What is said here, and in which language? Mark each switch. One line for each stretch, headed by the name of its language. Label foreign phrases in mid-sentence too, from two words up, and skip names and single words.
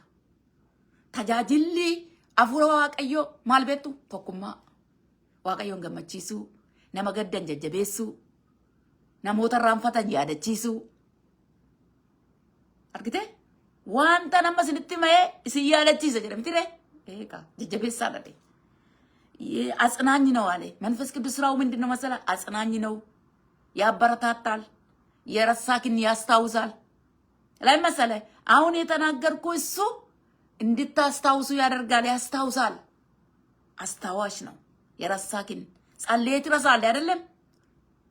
Oromo: Tajaajilli afuura waaqayyoo maal beektu? Tokkummaa. Waaqayyoon gammachiisuu, nama gaddan jajjabeessuu, namoota irraanfatan yaadachiisuu. Argite? Wanta nama isinitti ma'ee isin yaadachiisa jedhamti ree? Eegaa jajjabeessaa dha.
Amharic: አጽናኝ ነው አለ መንፈስ ቅዱስ። ስራው ምንድነው መሰለ? አጽናኝ ነው፣ ያበረታታል፣ የረሳክን ያስታውሳል። ላይ መሰለ አሁን የተናገርኩ እሱ እንድታስታውሱ ያደርጋል፣ ያስታውሳል። አስታዋሽ ነው። የረሳክን ጸልየት ይረሳል አይደለም?